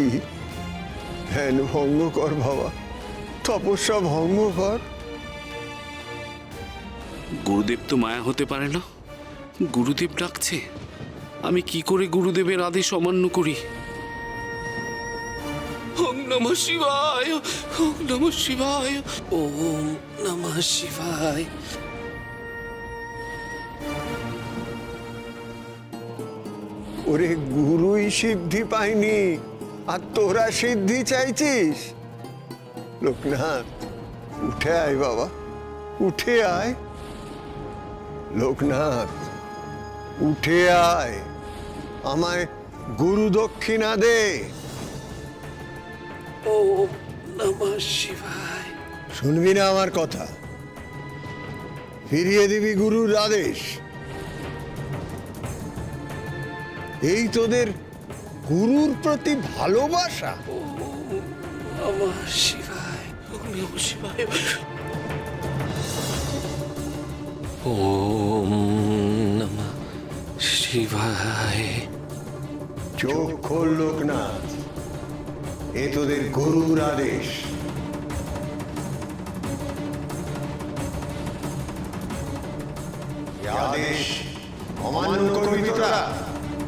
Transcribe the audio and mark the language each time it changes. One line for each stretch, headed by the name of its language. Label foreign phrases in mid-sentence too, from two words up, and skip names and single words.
Bangla: ধ্যান ভঙ্গ কর বাবা, তপস্যা ভঙ্গ কর। গুরুদেব তো মায়া হতে পারে না, গুরুদেব ডাকছে, আমি কি করে গুরুদেবের আদেশ অমান্য করি?
Sanskrit: ওং নমঃ শিবায় ওং নমঃ শিবায় ওম নমঃ শিবায়।
Bangla: ওরে গুরুই সিদ্ধি পায়নি আর তোরা সিদ্ধি চাইছিস? লোকনাথ উঠে আয় বাবা, উঠে আয়। লোকনাথ উঠে আয়, আমায় গুরু দক্ষিণা দে।
Sanskrit: ওম নমঃ শিবায়।
Bangla: শুনবি না আমার কথা? ফিরিয়ে দিবি গুরুর আদেশ। এই তোদের গুরুর প্রতি ভালোবাসা?
Sanskrit: নমঃ শিবায়। ওং নমঃ শিবায় ওম নমঃ শিবায়।
Bangla: চোখ খোল লোকনাথ, এ তোদের গুরুর আদেশ। এ আদেশ অমান্য করবি তোরা?